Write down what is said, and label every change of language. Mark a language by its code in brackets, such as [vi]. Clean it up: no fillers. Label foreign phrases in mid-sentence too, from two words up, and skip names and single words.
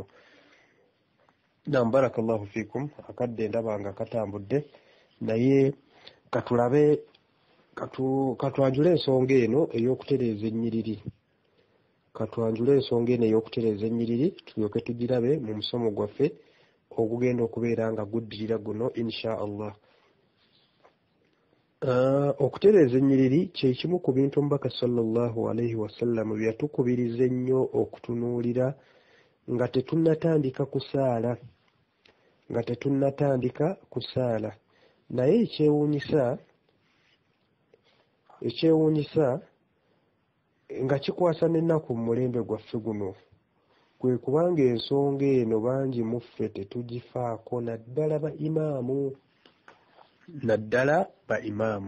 [lg] Naam, [ar] بارك الله فيكم. [lg] Akadde ndaba nga katambudde, naye katwanjule ensonga eno ey'okutereeza ennyiriri. Tulyoke tugirabe mu musomo gwaffe ogugenda okubeera nga guddirira guno [ar] إن شاء الله. [lg] Okutereeza ennyiriri kye kimu ku bintu omubaka [ar] صلى الله عليه وسلم [lg] bye yatukubiriza ennyo okutunuulira nga tetunnatandika kusaala. Naye ekyewuunyisa nga kikwasa n'ennaku mu mulembe gwaffe guno, kwe kubanga ensonga eno bangi mu ffe tetugifaako, naddala ba imaamu.